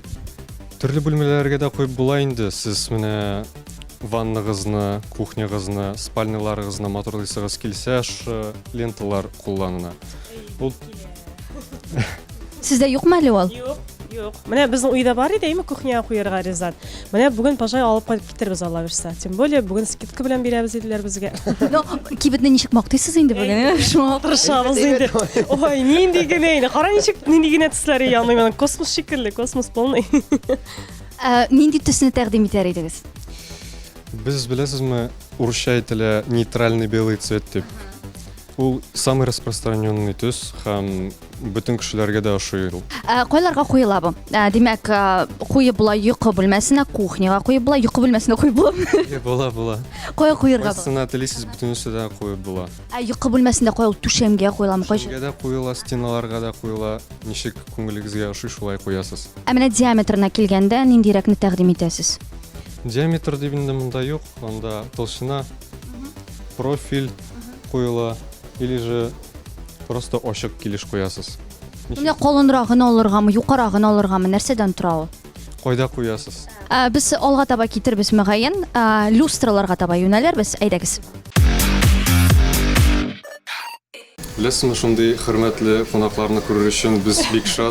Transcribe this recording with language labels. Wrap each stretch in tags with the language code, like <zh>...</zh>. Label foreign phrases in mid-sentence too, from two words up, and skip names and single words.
<tt>Төрле бүлмәләргә дә куеп була инде. Сез менә ванныгызны, кухнягызны, спальняларыгызны моторлыйсыгыз килсә, ш ленталар кулланына. Ул Сездә юкмы әле ул? Юк. Менә безнең уйда бар иде, әйме кухняга куярга Rizat. Менә бүген пожай алып кайтып китербез Алла бирсә.</tt> <ru>Тем более</ru> <tt>бүген скидка белән бирәбез иделәр безгә. Ну, кибетне ничек мактыйсыз инде бүген? Шуңа Тырышабыз инде. Ой, нинди генә. Кара ничек нинди генә төсләре яный менә космос шикелле,</tt> <ru>космос полный.</ru> <tt>Нинди төсне тәкъдим итәр идегез? Без беләсезме, урысча әйтелә</tt> <ru>нейтральный белый цвет</ru> <tt>дип. Ул</tt> <ru>самый распространенный</ru> <tt>төс һәм бөтен кешеләргә дә ошый ул. Кайларга куела бу? Димәк, куеп була йокы бүлмәсенә, кухняга куеп була, йокы бүлмәсенә куеп була. Була. Кая куярга була? Кайсына телисез бөтенесе дә куеп була. Йокы бүлмәсендә куя, түшәмгә куеламы, кайча? Түшәмгә дә куела, стеналарга да куела. Ничек күңелегезгә ошый шулай куясыз. Менә диаметрына килгәндә ниндирәкне тәкъдим итәсез? Диаметр дип инде монда юк, анда толщина, профиль куела</tt> <ru>или же просто</ru> <tt>ачык килеш куясыз. Менә калынрагын алыргамы, юкарагын алыргамы, нәрсәдән тора ул? Кайда куясыз? Без алга таба китербез мөгаен, люстраларга таба юнәлербез, әйдәгез. Беләсезме, шундый хөрмәтле кунакларны күрер өчен без бик шат.</tt>